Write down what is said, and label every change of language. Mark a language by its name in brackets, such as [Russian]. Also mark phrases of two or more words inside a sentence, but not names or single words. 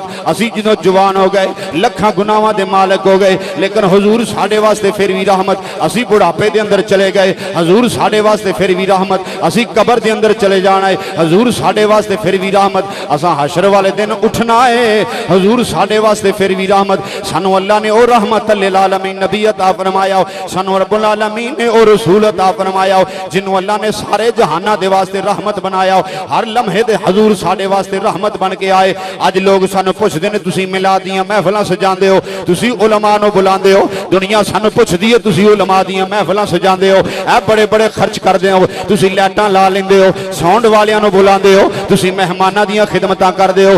[Punjabi] اسی جدوں جوان ہو گئے لکھاں گناہاں دے مالک ہو گئے لیکن حضور ساڈے واسطے فیر بھی رحمت. اسی بڑھاپے دے اندر چلے گئے حضور ساڈے واسطے فیر بھی رحمت. اسی قبر دے اندر چلے جانا ہے حضور ساڈے واسطے فیر بھی رحمت. اساں حشر والے دن اٹھنا ہے حضور ساڈے واسطے فیر بھی رحمت. سانوں اللہ نے او [Arabic] رحمة للعالمين [Punjabi] نبی عطا فرمایا، سانوں [Arabic] رب العالمين [Punjabi] نے او رسول عطا فرمایا جنہوں اللہ نے سارے جہاناں دے واسطے رحمت بنایا. ہر لمحے دے حضور ساڈے واسطے رحمت بن کے آئے۔ اج لوک سانوں پچھدے نے تسیں میلاد دیاں محفلاں سجاندے ہو، تسیں علما نوں بلاندے ہو، دنیا سانوں پچھدی ہے تسیں علما دیاں محفلاں سجاندے ہو، اے وڈے وڈے خرچ کردے ہو، تسیں لائٹاں لا لیندے ہو، ساؤنڈ والیاں نوں بلاندے ہو، تسیں مہماناں دیاں خدمتاں کردے ہو.